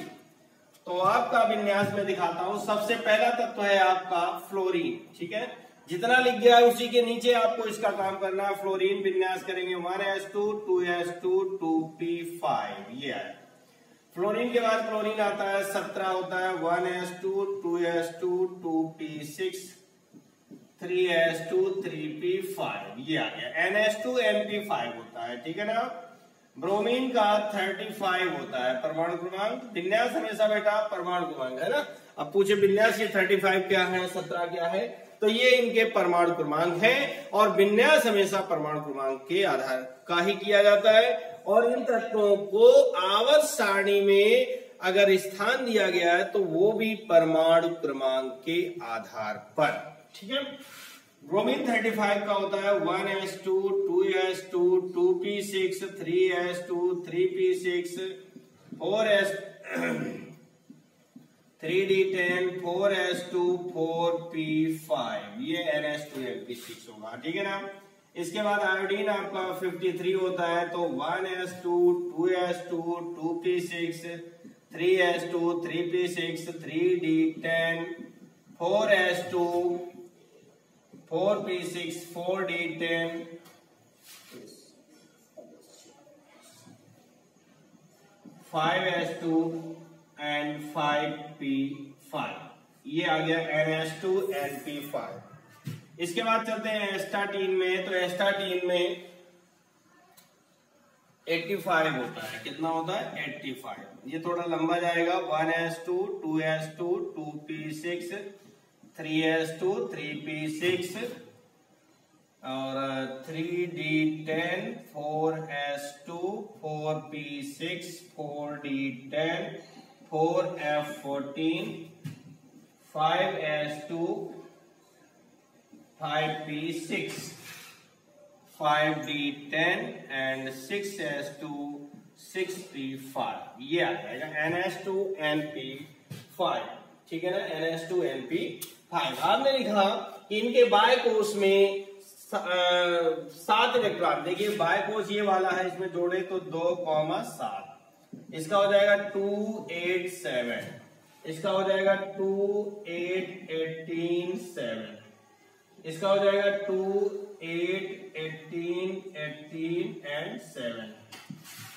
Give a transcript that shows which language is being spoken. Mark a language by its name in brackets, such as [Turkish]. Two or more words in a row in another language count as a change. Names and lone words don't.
[Hindi] तो आपका विन्यास में दिखाता हूं। सबसे पहला तत्व है आपका फ्लोरीन, ठीक है। जितना लिख गया है उसी के नीचे आपको इसका काम करना है। फ्लोरीन विन्यास करेंगे 1s2 2s2 2p5, ये है। फ्लोरीन के बाद क्लोरीन आता है 17 होता है 1s2 2s2 2p6 3s2 3p5 ये आ गया। ns2 np5 होता है, ठीक है ना। ब्रोमीन का 35 होता है परमाणु क्रमांक। विन्यास हमेशा बेटा परमाणु क्रमांक है ना। अब पूछे विन्यास ये 35 क्या है 17 क्या है, तो ये इनके परमाणु क्रमांक है और विन्यास हमेशा परमाणु क्रमांक के आधार का ही किया जाता है। और इन तत्वों को आवर्त सारणी में अगर स्थान दिया गया है तो वो भी परमाणु क्रमांक के आधार पर, ठीक है। ब्रोमीन 35 का होता है 1s2 2s2 2p6 3s2 3p6 4s 3d10 4s2 4p5 ये ns2 np6 होगा, ठीक है ना। इसके बाद आयोडीन आपका 53 होता है तो 1s2 2s2 2p6 3s2 3p6 3d10 4s2 4p6 4d10 5s2 and 5p5 ये आ गया ns2 np5। इसके बाद चलते हैं एस्टाटीन में, तो एस्टाटीन में 85 होता है। कितना होता है 85। ये थोड़ा लंबा जाएगा 1s2 2s2 2p6 3s2 3p6 और 3d10 4s2 4p6 4d10 4f14 5s2 5p6 5d10 and 6s2 6p5 ये आ जाएगा ns2 np5, ठीक है ना। ns2 np5 आपने लिखा कि इनके बाय कोष में 7 इलेक्ट्रॉन। देखिए बाय कोष ये वाला है, इसमें जोड़े तो 2,7 इसका हो जाएगा 2 8 7, इसका हो जाएगा 2 8 18 7, इसका हो जाएगा 2 8 18 18 एंड 7।